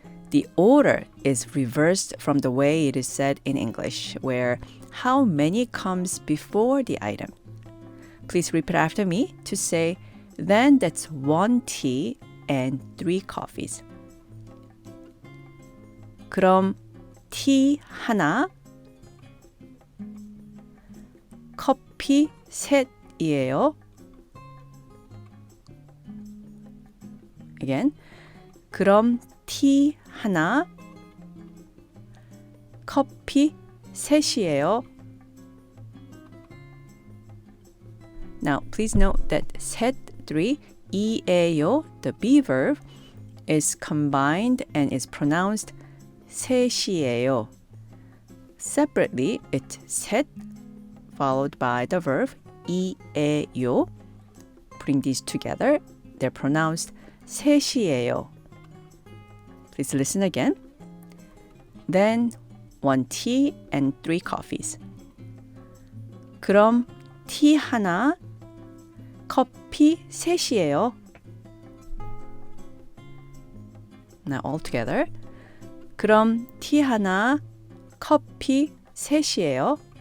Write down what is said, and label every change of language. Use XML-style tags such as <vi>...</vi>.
<en>The order is reversed from the way it is said in English, where how many comes before the item. Please repeat after me to say, then that's 1 tea and 3 coffees.</en> <ko>그럼 티 하나, 커피 셋이에요.</ko> <en>Again.</en> <ko>그럼 티 하나, 커피 셋이에요.</ko> <en>Now, please note that 셋, 3, 이에요, the be verb, is combined and is pronounced 셋이에요. Separately, it's 셋, followed by the verb 이에요. Putting these together, they're pronounced 셋이에요. Please listen again. Then 1 tea and 3 coffees.</en> <ko>그럼 티 하나, 커피 셋이에요.</ko> <en>Now all together.</en> <ko>그럼 티 하나, 커피 셋이에요.</ko>